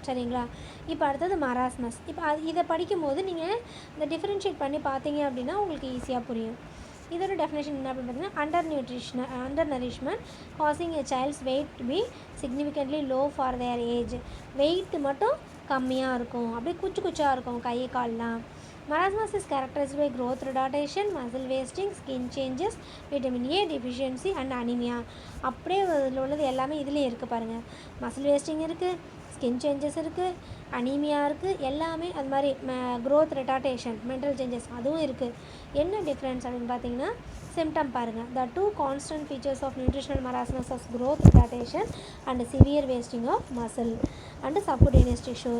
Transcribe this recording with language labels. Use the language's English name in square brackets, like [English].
[Tamil] சரிங்களா, இப்போ அடுத்தது மராஸ்மஸ். இப்போ இதை படிக்கும்போது நீங்கள் இந்த டிஃப்ரென்ஷியேட் பண்ணி பார்த்தீங்க அப்படின்னா உங்களுக்கு ஈஸியாக புரியும். இதோட டெஃபினேஷன் என்ன அப்படின்னு பார்த்தீங்கன்னா [English] Under nourishment causing a child's weight to be significantly low for their age. [Tamil] Wait மட்டும் கம்மியாக இருக்கும், அப்படியே குச்சாக இருக்கும் கை கால்லாம். [English] Marasmus is characterized by growth retardation, muscle wasting, skin changes, vitamin A deficiency and anemia. [Tamil] அப்படியே இதில் உள்ளது எல்லாமே இதிலே இருக்குது பாருங்கள். மசில் வேஸ்டிங் இருக்குது, ஸ்கின் சேஞ்சஸ் இருக்குது, அனீமியா இருக்குது, எல்லாமே அது மாதிரி க்ரோத் ரிட்டார்டேஷன், மென்டல் சேஞ்சஸ் அதுவும் இருக்குது. என்ன டிஃப்ரென்ஸ் அப்படின்னு பார்த்தீங்கன்னா சிம்டம் பாருங்கள். [English] The 2 constant features of nutritional marasmus of growth retardation and severe wasting of muscle and subcutaneous tissue.